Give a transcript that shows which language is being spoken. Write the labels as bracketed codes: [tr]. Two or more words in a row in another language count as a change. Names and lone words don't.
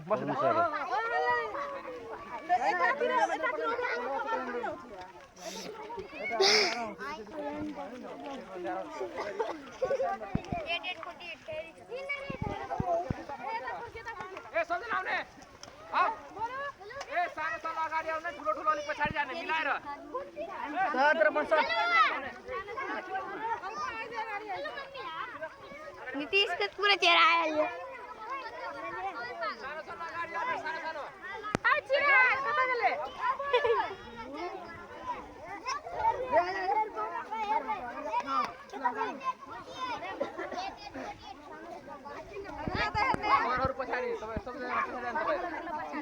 [ne] बस्नु सर। ए सन्जन आउने। आऊ। ए सानो सानो अगाडि आउने, ठुलो ठुलो अलि पछाडी जाने मिलाएर। सर बस। [hi] नीतीश का पूरा चेहरा आया है। [ne] सानो सानो अगाडि आउने, सानो सानो। आ चिरा कता गेले? घरहरु पछाडी सबै सबैजना पछाडी जानु तपाईँ।